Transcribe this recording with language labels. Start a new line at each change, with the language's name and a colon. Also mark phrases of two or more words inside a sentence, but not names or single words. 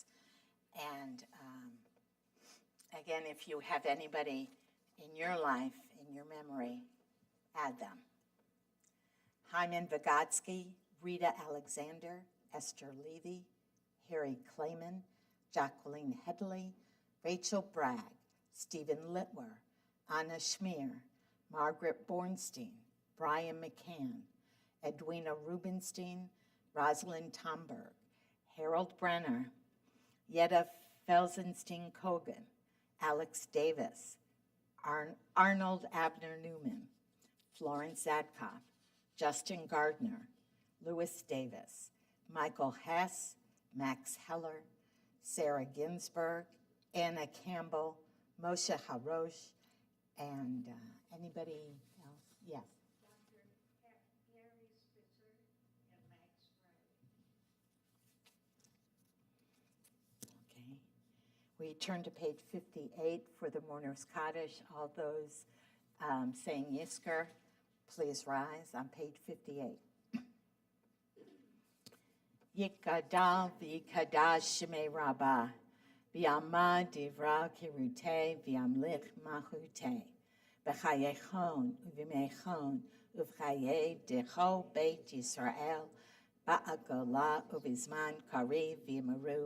English: And again, if you have anybody in your life, in your memory, add them. Hyman Vygotsky, Rita Alexander, Esther Levy, Harry Clayman, Jacqueline Headley, Rachel Bragg, Stephen Littwer, Anna Schmier, Margaret Bornstein, Brian McCann, Edwina Rubenstein, Rosalind Tomberg, Harold Brenner, Yetta Felsenstein-Kogan, Alex Davis, Arnold Abner Newman, Florence Zadkoff, Justin Gardner, Louis Davis, Michael Hess, Max Heller, Sarah Ginsburg, Anna Campbell, Moshe Harosh, and anybody else? Yes. We turn to page 58 for the Mourner's Kaddish. All those saying Yizkor, please rise on page 58.
Aramaic: Yikadal v'yikadash shemei rabbah, v'yamad divra kirutei v'yamlich mahutei, v'chayechon uv'mechon uv'chayei decho beit Yisrael, ba'agola uv'izman kariv v'yimaru.